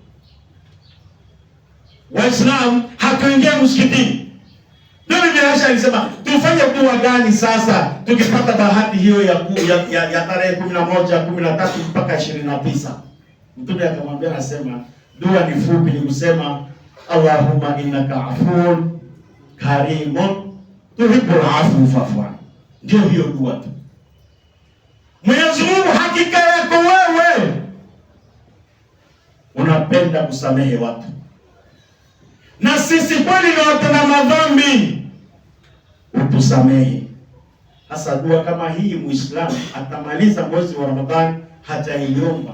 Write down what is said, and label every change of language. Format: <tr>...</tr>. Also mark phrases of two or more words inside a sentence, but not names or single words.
<sw>Waislamu hatuingia msikitini. Ndio Bibi Aisha alisema, tufanye dua gani sasa tukipata bahati hiyo ya tarehe 11, 13 mpaka 29? Mtume akamwambia, anasema dua ni fupi, ni kusema</sw> <ar>اللهم إنك عفو كريم تحب العفو فاعف عني.</ar> <sw>Ndio hiyo dua tu. Mwenyezi Mungu hakika yako wewe unapenda kusamehe watu, na sisi kweli ni watenda madhambi, utusamehe. Hasa dua kama hii Muislamu atamaliza mwezi wa Ramadhani hajaiomba.</sw>